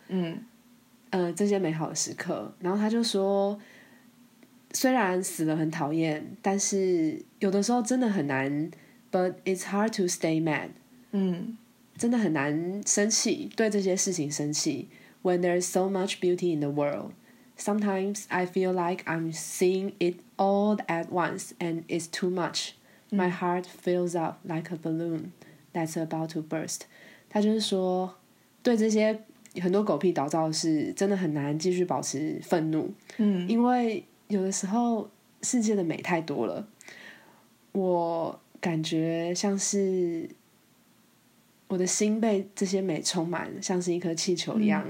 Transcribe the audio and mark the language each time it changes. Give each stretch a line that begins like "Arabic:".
Chinese: 嗯，这些美好的时刻，然后他就说，虽然死了很讨厌，但是有的时候真的很难 ，
English: But it's hard to stay mad。嗯，
Chinese: 真的很难生气，对这些事情生气。
English: When there's so much beauty in the world, sometimes I feel like I'm seeing it all at once and it's too much. My heart fills up like a balloon that's about to burst.
Chinese: 他就是说，对这些很多狗屁倒灶的事，真的很难继续保持愤怒。嗯，因为有的时候世界的美太多了，我感觉像是我的心被这些美充满，像是一颗气球一样，